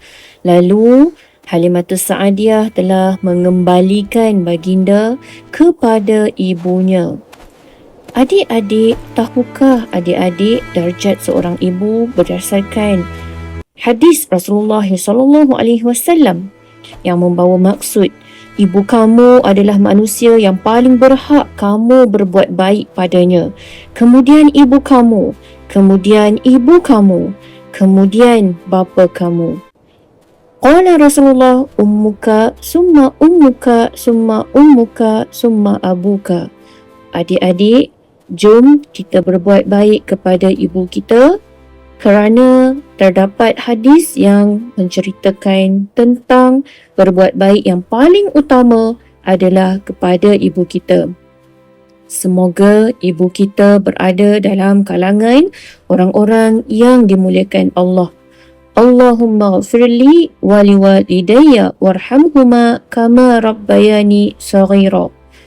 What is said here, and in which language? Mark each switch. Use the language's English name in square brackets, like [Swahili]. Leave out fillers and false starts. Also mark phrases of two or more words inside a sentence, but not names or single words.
[Malay] Lalu, Halimatus Sa'adiyah telah mengembalikan baginda kepada ibunya. Adik-adik, tahukah adik-adik darjat seorang ibu berdasarkan hadis Rasulullah SAW yang membawa maksud ibu kamu adalah manusia yang paling berhak kamu berbuat baik padanya. Kemudian ibu kamu, kemudian ibu kamu, kemudian bapa kamu. [Arabic] قال رسول الله أمك، ثم أمك، ثم أمك، ثم أبوك. [Malay] Adik-adik, jom kita berbuat baik kepada ibu kita, kerana terdapat hadis yang menceritakan tentang berbuat baik yang paling utama adalah kepada ibu kita. Semoga ibu kita berada dalam kalangan orang-orang yang dimuliakan Allah. [Arabic] اللهم اغفر لي ولوالدي وارحمهما كما ربياني صغيرا.